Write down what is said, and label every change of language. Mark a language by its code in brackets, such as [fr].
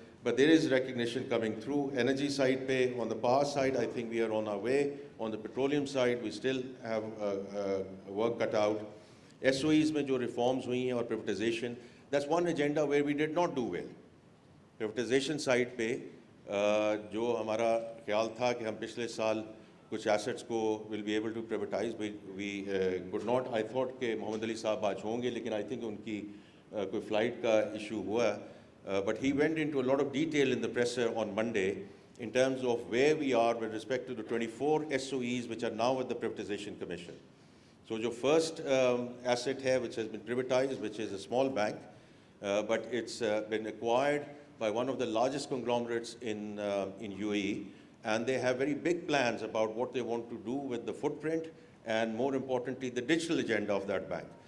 [en] But there is recognition coming through. Energy side pay, on the power side, I think we are on our way. On the petroleum side, we still have work cut out. SOEs [ur] میں جو reforms ہوئی ہیں اور [en] privatization, that's one agenda where we did not do well. [ur] Privatization side پہ جو ہمارا خیال تھا کہ ہم پچھلے سال کچھ ایسٹس کو [en] will be able to privatize, we could not. I thought [ur] کہ محمد علی صاحب آج ہوں گے, لیکن [en] I think [ur] ان کی کوئی فلائٹ کا ایشو ہوا. [en] But he went into a lot of detail in the presser on Monday in terms of where we are with respect to the 24 SOEs which are now at the Privatization Commission. So your first asset here which has been privatized, which is a small bank, but it's been acquired by one of the largest conglomerates in UAE, and they have very big plans about what they want to do with the footprint and, more importantly, the digital agenda of that bank.